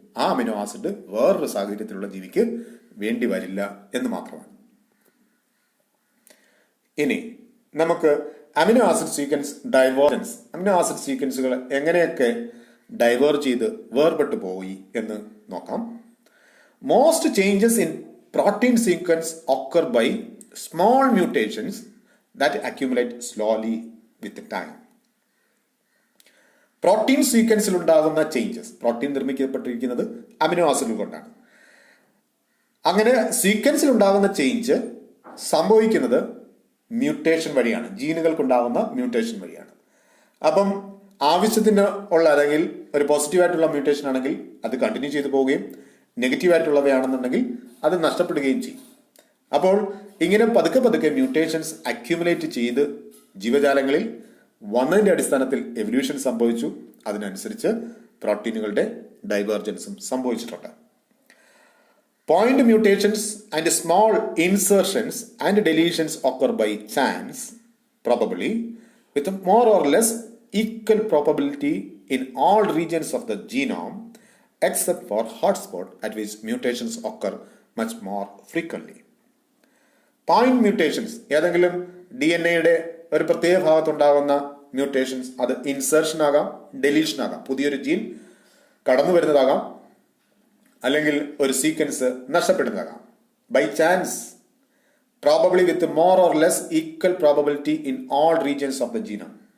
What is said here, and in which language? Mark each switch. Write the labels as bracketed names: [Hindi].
[Malayalam] ആ amino acid വേറൊരു സാഹചര്യത്തിലുള്ള ജീവിക്ക് വേണ്ടി വരില്ല എന്ന് മാത്രമാണ്. ഇനി നമുക്ക് amino acid sequence divergence, amino acid സീക്വൻസുകൾ എങ്ങനെയൊക്കെ ഡൈവേർജ് ചെയ്ത് വേർപെട്ടു പോയി എന്ന് നോക്കാം. [English] Most changes in protein sequence occur by small mutations that accumulate slowly with time. [Malayalam] Protein സീക്വൻസിൽ ഉണ്ടാകുന്ന ചേഞ്ചസ്, പ്രോട്ടീൻ നിർമ്മിക്കപ്പെട്ടിരിക്കുന്നത് അമിനോ ആസിഡുകൾ കൊണ്ടാണ്. അങ്ങനെ സീക്വൻസിൽ ഉണ്ടാകുന്ന ചേഞ്ച് സംഭവിക്കുന്നത് മ്യൂട്ടേഷൻ വഴിയാണ്, ജീനുകൾക്കുണ്ടാകുന്ന മ്യൂട്ടേഷൻ വഴിയാണ്. അപ്പം ആവശ്യത്തിന് ഉള്ള അല്ലെങ്കിൽ ഒരു പോസിറ്റീവായിട്ടുള്ള മ്യൂട്ടേഷൻ ആണെങ്കിൽ അത് കണ്ടിന്യൂ ചെയ്തു പോവുകയും നെഗറ്റീവായിട്ടുള്ളവയാണെന്നുണ്ടെങ്കിൽ അത് നഷ്ടപ്പെടുകയും ചെയ്യും. അപ്പോൾ ഇങ്ങനെ പതുക്കെ പതുക്കെ മ്യൂട്ടേഷൻസ് അക്യുമുലേറ്റ് ചെയ്ത് ജീവജാലങ്ങളിൽ വന്നതിന്റെ അടിസ്ഥാനത്തിൽ എവല്യൂഷൻ സംഭവിച്ചു. അതിനനുസരിച്ച് പ്രോട്ടീനുകളുടെ ഡൈവേർജൻസും സംഭവിച്ചിട്ടുണ്ട്. [English] Point mutations and small insertions and deletions occur by chance, probably, with more or less equal probability in all regions of the genome, except for hotspot at which mutations occur much more frequently. [Malayalam] Point mutations, ഏതെങ്കിലും DNA-യുടെ ഒരു പ്രത്യേക ഭാഗത്തുണ്ടാകുന്ന mutations, അത് insertion ആകാം, deletion ആകാം, പുതിയൊരു gene കടന്നു വരുന്നതാകാം, അല്ലെങ്കിൽ ഒരു sequence നഷ്ടപ്പെടുന്നതാകാം. [English] By chance, probably with more or less equal probability in all regions of the genome.